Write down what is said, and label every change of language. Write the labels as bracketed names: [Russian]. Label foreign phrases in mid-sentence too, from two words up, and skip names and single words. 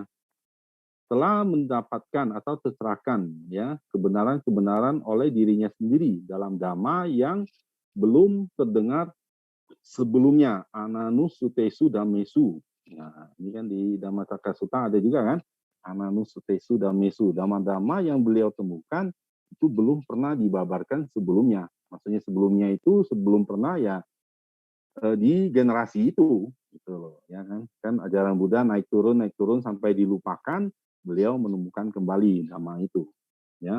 [Indonesian] Telah mendapatkan atau tercerahkan ya kebenaran-kebenaran oleh dirinya sendiri dalam dhamma yang belum terdengar sebelumnya, [Pali] ananus sutesu damesu. [Indonesian] Nah, ini kan di Dhammacakka Sutta ada juga kan, [Pali] ananus sutesu damesu, [Indonesian] dhamma-dhamma yang beliau temukan itu belum pernah dibabarkan sebelumnya. Maksudnya sebelumnya itu sebelum pernah ya di generasi itu gitu loh ya kan. Kan ajaran Buddha naik turun sampai dilupakan, beliau menemukan kembali dhamma itu ya.